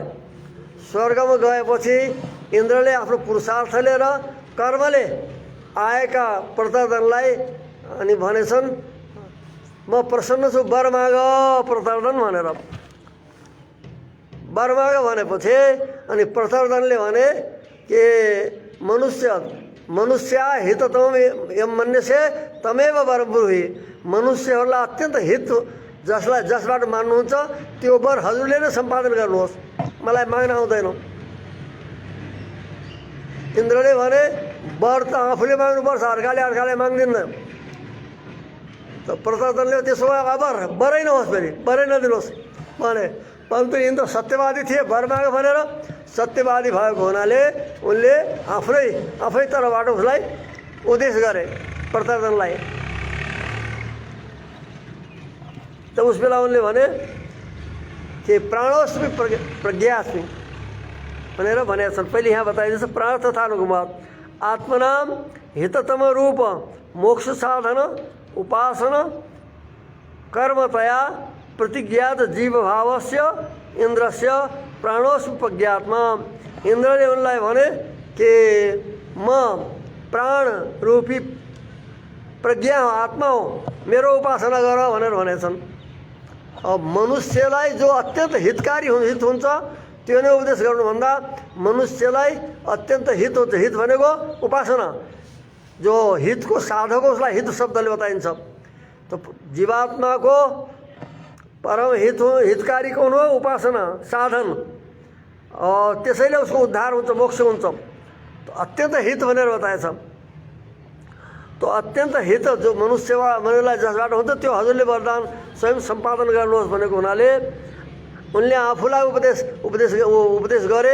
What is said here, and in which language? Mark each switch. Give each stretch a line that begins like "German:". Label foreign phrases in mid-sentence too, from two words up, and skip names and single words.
Nepali: स्वर्गमा गएपछि इन्द्रले आफ्नो पुरुषार्थले र कर्मले आएका प्रतर्दनलाई अनि भनेछन् म प्रसन्न छु, वर माग प्रतर्दन भनेर। वर माग भनेपछि अनि प्रतर्दनले भने कि
Sanskrit: मनुष्य हिततम यम मन्यसे तमेव वरं ब्रूहि,
Nepali: मनुष्यहरूलाई अत्यन्त हित जसबाट मान्नुहुन्छ त्यो वर हजुरले नै सम्पादन गर्नुहोस्, मलाई माग्न आउँदैन। इन्द्रले भने वर त आफूले माग्नुपर्छ, अर्काले माग्दिन्न। त प्रतर्दनले त्यसो भए वरै नहोस्, फेरि वरै नदिनुहोस् भने। परन्तु इन्द्र सत्यवादी थिए, वर माग भनेर सत्यवादी भएको हुनाले उनले आफै तर्फबाट उसलाई उपदेश गरे प्रतर्दनलाई। त उस बेला उनले भने कि
Sanskrit: प्राणोस्मि प्रज्ञास्मि
Nepali: भनेर भनेका छन्। पहिले यहाँ बताइदिन्छ
Sanskrit: प्राण तथानुगमात् आत्मनाम हिततम रूप मोक्ष साधन उपासना कर्मतया प्रतिज्ञात जीव भावस्य इन्द्रस्य प्राणोस्मि प्रज्ञात्मा।
Nepali: इन्द्रले उनलाई भने कि म प्राण रूपी प्रज्ञा हो, आत्मा हो, मेरो उपासना गर भनेर भनेछन्। अब मनुष्यलाई जो अत्यन्त हितकारी हित हुन्छ त्यो नै उपदेश गर्नुभन्दा मनुष्यलाई अत्यन्त हित हुन्छ। हित भनेको उपासना, जो हितको साधक हो उसलाई हित शब्दले बताइन्छ। त जीवात्माको परम हितकारी कौन हो? उपासना साधन। त्यसैले उसको उद्धार हुन्छ, मोक्ष हुन्छ। तो अत्यन्त हित भनेर बताएछ। तो अत्यन्त हित जो मनुष्यलाई जसबाट हुन्छ त्यो हजुरले वरदान स्वयं सम्पादन गर्नुहोस् भनेको हुनाले उनले आफूलाई उपदेश गरे।